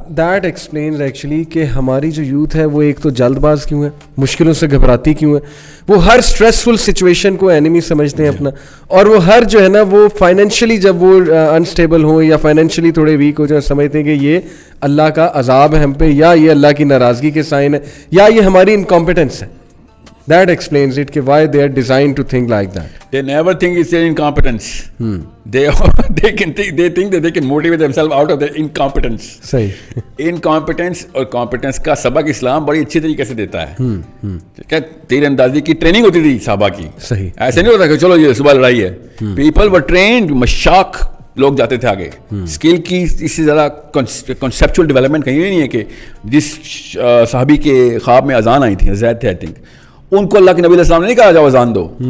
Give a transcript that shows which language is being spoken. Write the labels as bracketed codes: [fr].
[en] that explains actually [ur] کہ ہماری جو یوتھ ہے وہ ایک تو جلد باز کیوں ہے, مشکلوں سے گھبراتی کیوں ہے, وہ ہر اسٹریسفل سچویشن کو اینیمی سمجھتے ہیں اپنا, اور وہ ہر جو ہے نا وہ فائنینشلی جب وہ انسٹیبل ہوں یا فائنینشلی تھوڑے ویک ہو جائیں سمجھتے ہیں کہ یہ اللہ کا عذاب ہے ہم پہ, یا یہ اللہ کی ناراضگی کے سائن ہے, یا یہ ہماری انکمپیٹنس ہے. [en] That explains it [ur] کہ [en] why they are designed to think like that. They never think it's their incompetence. They think that they can motivate themselves out of their incompetence. [ur] صحیح. Incompetence اور competence کا سبق اسلام بڑی اچھی طریقے سے دیتا ہے. ٹھیک ہے, تیر اندازی کی ٹریننگ ہوتی تھی صحابہ کی. صحیح. ایسے نہیں ہوتا کہ چلو یہ صبح لڑائی ہے. [en] People were trained, [ur] مشاق لوگ جاتے تھے آگے. اسکل کی اس سے زیادہ کنسیپچل ڈیولپمنٹ کہیں نہیں ہے کہ جس صحابی کے خواب میں اذان آئی تھی, زید تھے [en] I think, [ur] ان کو اللہ کے نبی علیہ السلام نے نہیں کہا جاؤ اذان دو.